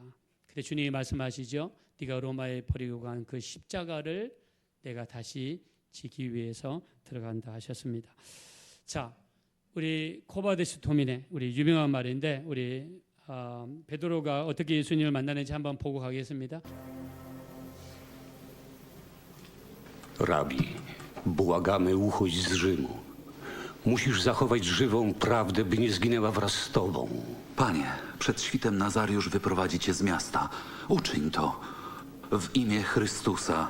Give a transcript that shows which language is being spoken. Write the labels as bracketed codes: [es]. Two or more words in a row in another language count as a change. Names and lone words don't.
[ko] 그때 주님이 말씀하시죠. 네가 로마에 버리고 간 그 십자가를 내가 다시 지기 위해서 들어간다 하셨습니다. 자, 우리 [la] quo vadis domine, [ko] 우리 유명한 말인데 우리 베드로가 어떻게 예수님을 만나는지 한번 보고 가겠습니다. [pl] Rabi, błagamy, uchodź z Rzymu. Musisz zachować żywą prawdę, by nie zginęła wraz z tobą. Panie, przed świtem Nazariusz wyprowadzi cię z miasta. Uczyń to w imię Chrystusa.